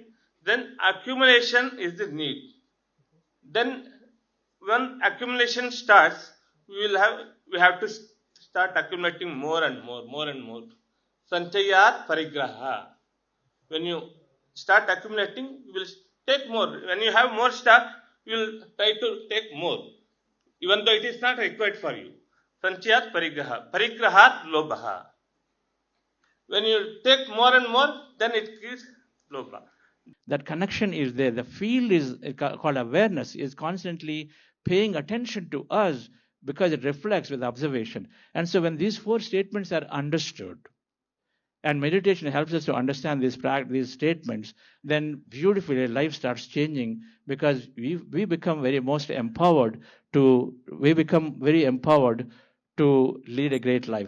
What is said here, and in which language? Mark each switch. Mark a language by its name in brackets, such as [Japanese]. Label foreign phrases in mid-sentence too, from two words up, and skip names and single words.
[English] Then accumulation is the need. Then when accumulation starts, we have to start accumulating more and more. [Sanskrit] सञ्चयात् परिग्रह. [English] When you start accumulating, you will take more. When you have more stock, you will try to take more, even though it is not required for you. [Sanskrit] सञ्चयात् परिग्रह। परिग्रहात् लोभ. [English] When you take more and more, then it gives lobha. That connection is there. The field is called awareness, is constantly paying attention to us because it reflects with observation. And so when these 4 statements are understood, and meditation helps us to understand these statements, then beautifully life starts changing, because we become very empowered to lead a great life.